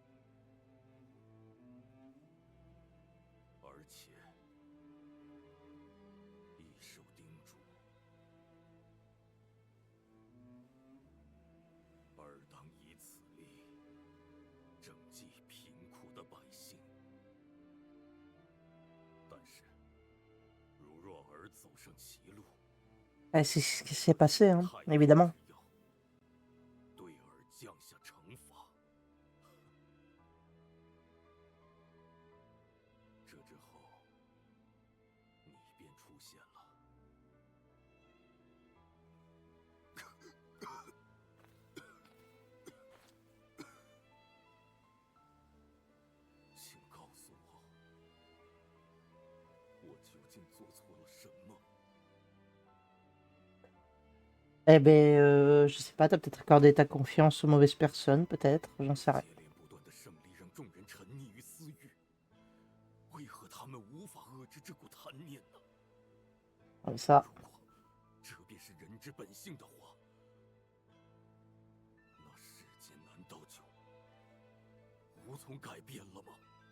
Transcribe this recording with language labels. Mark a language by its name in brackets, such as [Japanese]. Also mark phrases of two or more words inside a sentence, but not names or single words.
[Chinese] 而且一手叮嘱：尔当以此力拯济贫苦的百姓。但是，如若尔走上歧路， [French] C'est ce qui s'est passé, hein, évidemment. [Chinese] 对尔降下惩罚。这之后，你便出现了。请告诉我，我究竟做错了什么？ [French] Eh ben, je sais pas, t'as peut-être accordé ta confiance aux mauvaises personnes, peut-être, j'en sais rien. [Chinese] 接连不断的胜利让众人沉溺于私欲，为何他们无法遏制这股贪念呢？ [French] Comme ça. [Chinese] 如果这便是人之本性的话，那世间难道就无从改变了吗？